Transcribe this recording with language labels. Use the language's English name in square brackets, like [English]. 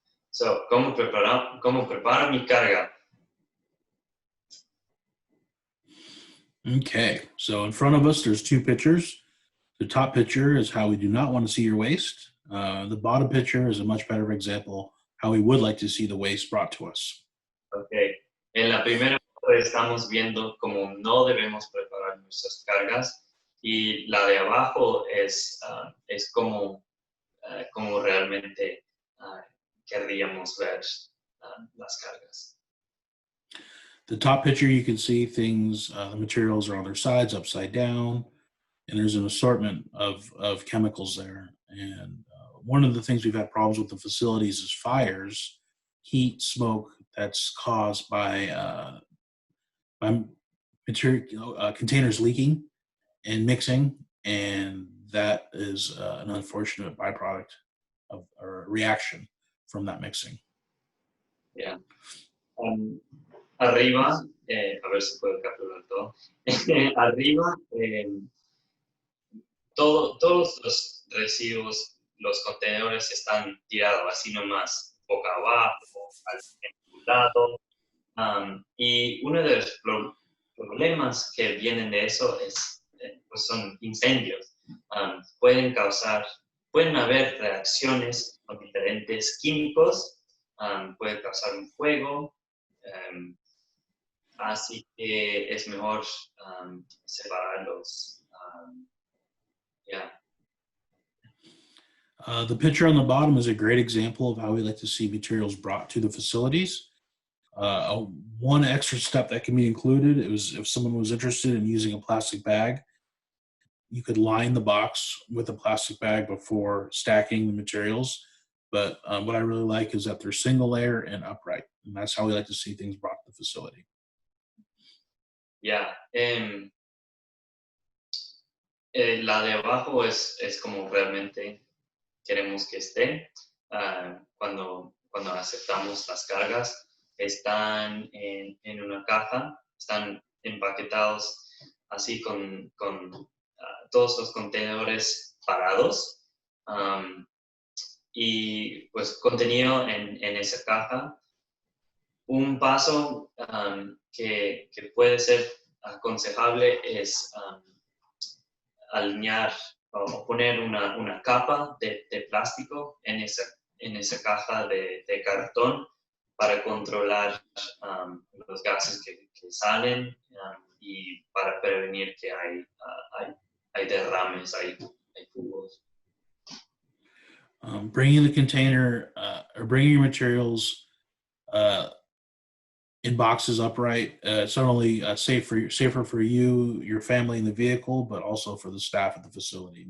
[Spanish] So, ¿cómo preparo mi carga? [English] Okay, so in front of us, there's two pitchers. The top picture is how we do not want to see your waste. The bottom picture is a much better example how we would like to see the waste brought to us. Okay. [Spanish] En la primera foto estamos viendo cómo no debemos preparar nuestras cargas y la de abajo es como realmente querríamos ver las cargas. [English] The top picture, you can see things, the materials are on their sides, upside down, and there's an assortment of chemicals there. And one of the things we've had problems with the facilities is fires, heat, smoke that's caused by material containers leaking and mixing, and that is an unfortunate byproduct of or reaction from that mixing. Yeah. [Spanish] Arriba, a ver si puedo capturar todo. Arriba, todos los residuos, los contenedores están tirados así nomás, boca abajo, al lado. Y uno de los problemas que vienen de eso pues son incendios. Pueden haber reacciones con diferentes químicos, puede causar un fuego, así que es mejor separarlos. [English] Yeah. The picture on the bottom is a great example of how we like to see materials brought to the facilities. One extra step that can be included is if someone was interested in using a plastic bag, you could line the box with a plastic bag before stacking the materials. But what I really like is that they're single layer and upright. And that's how we like to see things brought to the facility. Yeah. [Spanish] La de abajo es como realmente queremos que esté. Cuando aceptamos las cargas, están en una caja, están empaquetados así con todos los contenedores parados y pues contenido en esa caja. Un paso que puede ser aconsejable es alinear o poner una capa de plástico en esa caja de cartón para controlar los gases que salen y para prevenir que hay derrames, hay jugos. [English] Bringing the container or bringing your materials in boxes upright, it's not only safer for you, your family in the vehicle, but also for the staff at the facility.